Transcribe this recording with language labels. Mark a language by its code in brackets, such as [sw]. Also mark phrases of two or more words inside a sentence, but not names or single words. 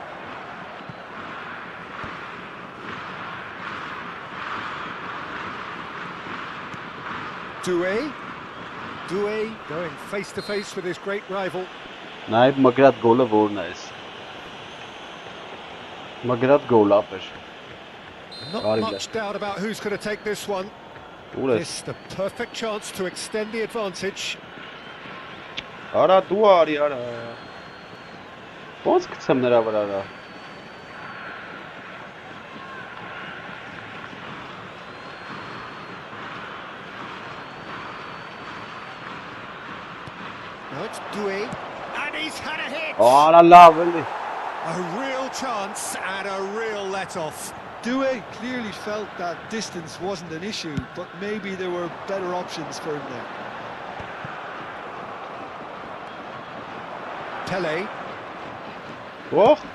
[en] Doué going face to face with his great rival. Naib Magrat goal very nice. Magrat goal up. Not much doubt about who's going to take this one. This the perfect chance to extend the advantage. [hy] Ara դու արի արա Ոնց գցեմ նրա վրա արա [en] Now it's Doué and he's had a hit. [hy] Արա լավ էլի [en] A real chance and a real let-off. Doué clearly felt that distance wasn't an issue, but maybe there were better options for him there. Pele. Oh.